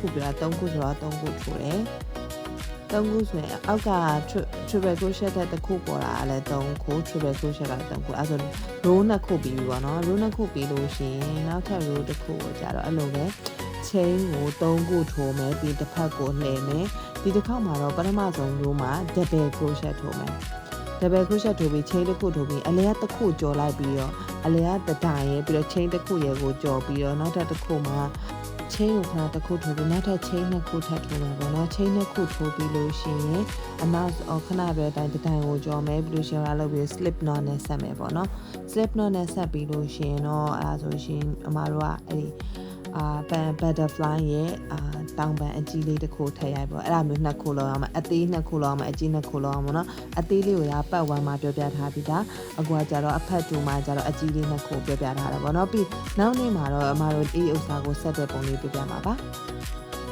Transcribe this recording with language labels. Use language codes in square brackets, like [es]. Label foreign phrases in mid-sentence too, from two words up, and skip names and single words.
[my] ပြတာ3ခုဆိုတော့3ခုထိုးတယ်3ခုဆိုရင်အောက်က [en] triple crochet [my] တဲ့တစ်ခုပေါ်တာလည်း3ခု [en] triple crochet [my] က3ခုအဲဆို row 2ခုပြီးပြီပေါ့နော် row 2ခုပြီးလို့ရှိရင်နောက်ထပ် row တစ်ခုကိုကြာတော့အဲ့လိုပဲ chain ကို3ခု ထိုးမယ်ပြီးတစ်ဖက်ကိုလှည့်မယ်ဒီတစ်ခေါက်မှာတော့ပထမဆုံး row မှာ [en] double crochet [my] ထိုးမယ် [en] double crochet [my] ထိုးပြီး chain တစ်ခုထိုးပြီးအလဲတစ်ခုကြော်လိုက်ပြီးတော့အလဲက တတိုင်းရဲ့ပြီးတော့ chain တစ်ခုရဲ့ကိုကြော်ပြီးတော့နောက်ထပ်တစ်ခုမှာ chain ကိုခဏတစ်ခုထိုးပြီးနောက်ထပ် chain 2ခုထပ်ထိုးမယ်ပေါ့နော် chain 2ခု ထိုးပြီးလို့ရှိရင်အနောက်ခဏပဲတိုင်းကိုကြော်မယ်ပြီးလို့ရှိရင်လုပ်ပြီး [en] slip knot [my] နဲ့ဆက်မယ်ပေါ့နော် [en] slip knot [my] နဲ့ဆက်ပြီးလို့ရှိရင်တော့အဲဒါဆိုရှင်အမတို့ကအဲ့ဒီbutterfly ရဲ့တောင်ပံအကြီးလေးတစ်ခုထည့်ရိုက်ပေါ့အဲ့ဒါမျိုး2ခုလောက်အောင်အသေး2ခုလောက်အောင်အကြီး2ခုလောက်အောင်ပေါ့နော်အသေးလေးကိုပတ်1မှာပြောပြထားပြီးသားအခုကကြတော့အဖက်2မှာကြတော့အကြီးလေး2ခုပြောပြထားတယ်ပေါ့နော်ပြီးနောက်နေ့မှာတော့အမတို့ဒီဥစ္စာကိုဆက်တဲ့ပုံလေးပြပြမှာပါ